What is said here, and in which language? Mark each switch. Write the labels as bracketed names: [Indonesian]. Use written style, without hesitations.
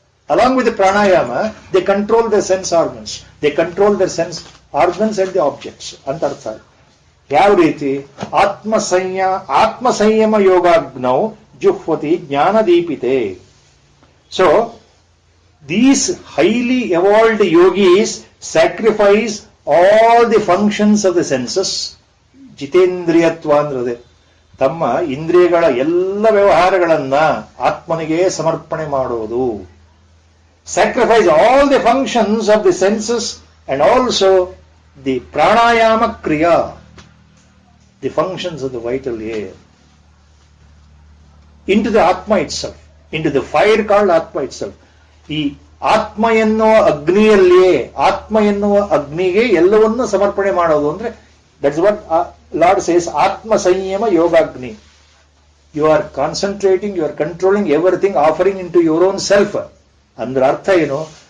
[English] Along with the pranayama, they control their sense organs. They control their sense organs and the objects. [Kannada] ಅಂತ ಅರ್ಥ. ಯಾವ ರೀತಿ? [Sanskrit] ಆತ್ಮ ಸಂಯಮ ಯೋಗಾಗ್ನೌ ಜುಹ್ವತಿ ಜ್ಞಾನದೀಪಿತೆ. [English] So, these highly evolved yogis sacrifice all the functions of the senses. [Kannada] ಜಿತೇಂದ್ರಿಯತ್ವ ಅಂದ್ರೆ ತಮ್ಮ ಇಂದ್ರಿಯಗಳ ಎಲ್ಲ ವ್ಯವಹಾರಗಳನ್ನ ಆತ್ಮನಿಗೆ ಸಮರ್ಪಣೆ ಮಾಡುವುದು. [English] Sacrifice all the functions of the senses and also the pranayama kriya, the functions of the vital air, into the Atma itself, into the fire called Atma itself. [Kannada] ಈ ಆತ್ಮ ಎನ್ನುವ ಅಗ್ನಿಯಲ್ಲಿಯೇ, ಆತ್ಮ ಎನ್ನುವ ಅಗ್ನಿಗೆ ಎಲ್ಲವನ್ನೂ ಸಮರ್ಪಣೆ ಮಾಡೋದು ಅಂದ್ರೆ [English] that's what Lord says, [Kannada] ಆತ್ಮ ಸಂಯಮ ಯೋಗಾಗ್ನಿ. [English] You are concentrating, you are controlling everything, offering into your own self. [Kannada] ಅಂದ್ರೆ ಅರ್ಥ ಏನು?